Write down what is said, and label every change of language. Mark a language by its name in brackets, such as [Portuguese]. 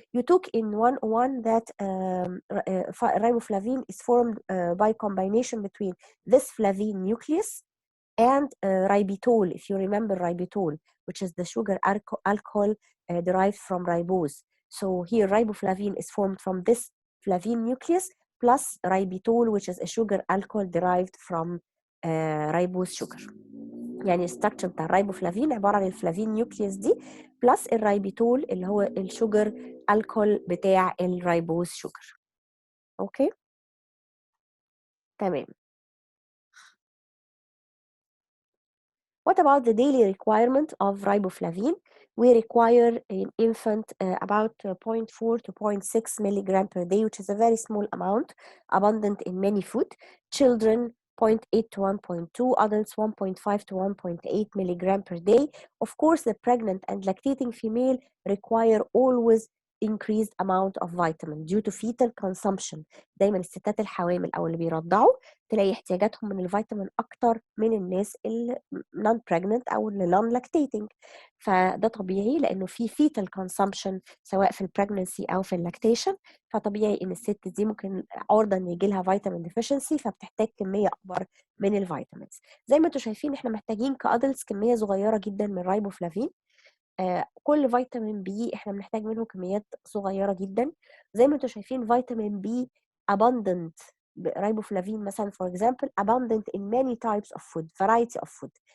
[English] You took in 101 that riboflavin is formed by combination between this flavine nucleus and ribitol, if you remember ribitol, which is the sugar alcohol derived from ribose. So here riboflavin is formed from this flavine nucleus plus ribitol, which is a sugar alcohol derived from ribose sugar. [Arabic] يعني الستراكشر بتاع الرايبوفلافين عباره عن الفلافين نيوكليوس دي بلس الرايبيتول اللي هو الشوجر الكول بتاع الرايبوز شوجر. اوكي تمام. [English] What about the daily requirement of riboflavin? We require in infant about 0.4 to 0.6 milligram per day, which is a very small amount, abundant in many food. Children, 0.8 to 1.2, adults 1.5 to 1.8 milligram per day. Of course, the pregnant and lactating female require always increased amount of vitamin due to fetal consumption. [Arabic] دايما الستات الحوامل او اللي بيرضعوا تلاقي احتياجاتهم من الفيتامين اكتر من الناس اللي non pregnant او اللي non lactating. فده طبيعي لانه في fetal consumption سواء في البريجنسي او في اللاكتيشن، فطبيعي ان الست دي ممكن عرضه ان يجي لها فيتامين ديفيشنسي، فبتحتاج كميه اكبر من الفيتامينز. زي ما انتم شايفين احنا محتاجين كادلتس كميه صغيره جدا من الرايبوفلافين. كل فيتامين بي احنا بنحتاج منه كميات صغيره جدا. زي ما انتم شايفين فيتامين بي abundant riboflavin مثلا [English] for example abundant in many types of food, [Arabic] variety of food.